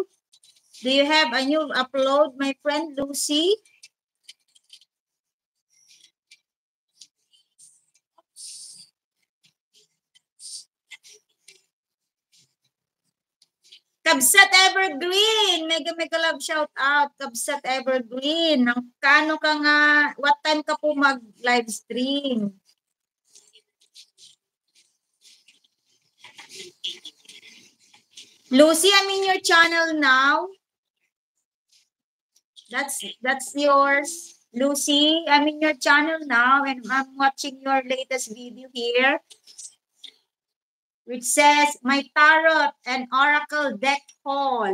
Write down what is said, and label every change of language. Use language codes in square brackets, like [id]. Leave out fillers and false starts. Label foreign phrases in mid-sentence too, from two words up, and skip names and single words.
[en] Do you have a new upload, my friend, Lucy? Kabsat Evergreen, mega love shout out. [ilo] Kabsat Evergreen, kano ka nga, [en] what time [tl] ka po mag-live stream? [en] Lucy, I'm in your channel now. That's yours. Lucy, I'm in your channel now and I'm watching your latest video here, which says my tarot and oracle deck haul.